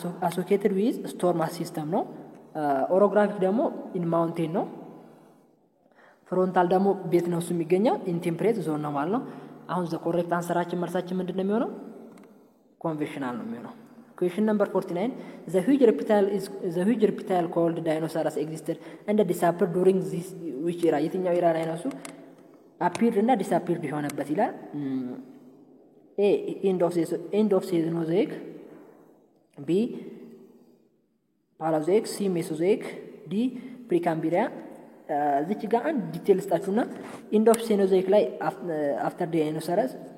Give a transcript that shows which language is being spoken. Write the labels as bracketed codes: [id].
[en] associated with storm system [am] ነው። ኦሮግራፊክ ደግሞ [en] in mountain [am] ነው። ፍሮንታል ደግሞ ቤት ነው እሱ የሚገኘው [en] in temperate zone [am] ነው ማለት ነው። አሁን ዘ ኮሬክት አንሰራችን መልሳችን ምንድነው የሚሆነው? ኮንቬንሽናል ነው የሚሆነው። [en] Question number 49 the huge reptile called dinosaurs existed and disappeared during this which era? [am] የትኛው era ላይ ነው እሱ appeared እና disappeared የሆነበት ይላል። [en] A end of Cenozoic፣ B Paleozoic፣ C Mesozoic፣ D Precambrian። [am] እዚች ጋር አንድ ዲቴል ስጣችሁና [en] ኢንድ ኦፍ ሴኖዞይክ [am] ላይ [en] አፍተር ዳይኖሰረስ፣